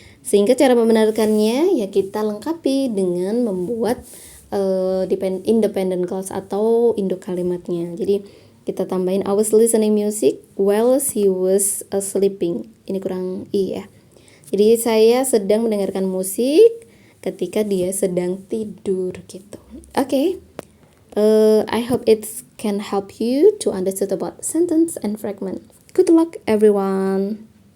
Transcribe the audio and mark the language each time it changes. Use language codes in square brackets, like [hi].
[id] Sehingga cara membenarkannya ya kita lengkapi dengan membuat independent clause atau induk kalimatnya. Jadi kita tambahin [en] I was listening music while he was sleeping. [id] Ini kurang ya. Jadi saya sedang mendengarkan musik ketika dia sedang tidur gitu. Oke. [en] I hope it can help you to understand about sentence and fragment. Good luck everyone.